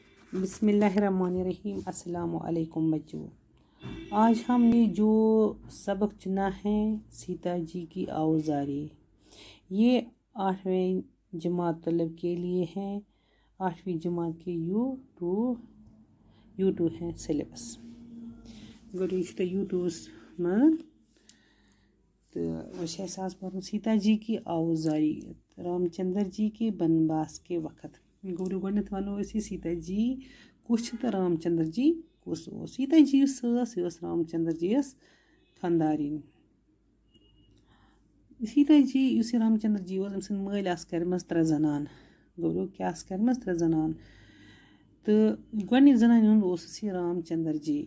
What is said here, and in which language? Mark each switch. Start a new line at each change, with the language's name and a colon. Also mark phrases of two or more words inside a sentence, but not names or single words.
Arabic: بسم اللہ الرحمن الرحیم السلام علیکم
Urdu: بچوں. آج ہم نے جو سبق چنا ہے سیتا جی کی آوازاری، یہ 8ویں جماعت طلب کے لیے ہے. 8ویں جماعت کے یو2 ہے سلیبس. گوڑ یہ یوٹوبس من تو آج پڑھن سیتا جی کی آوازاری رام چندر جی کے بنواس کے وقت.
Kashmiri: گوڑ گۄڈنٮ۪تھ ونو أسۍ یہِ سیتا جی کُس چھُ تہٕ رام چندر جی کُس اوس. سیتا جی یُس ٲس رام چندر جی یس خاندارِنۍ. سیتا جی یُس یہِ رام چندر جی اوس أمۍ سٕنٛدۍ مٲلۍ آسہٕ کَرِمَژٕ 3 زنان. گوٚو کیٛاہ آسہٕ کَرِمَژٕ 3 زنان تہٕ گۄڈنِچ زنانہِ ہُنٛد اوسُس یہِ رام چندر جی.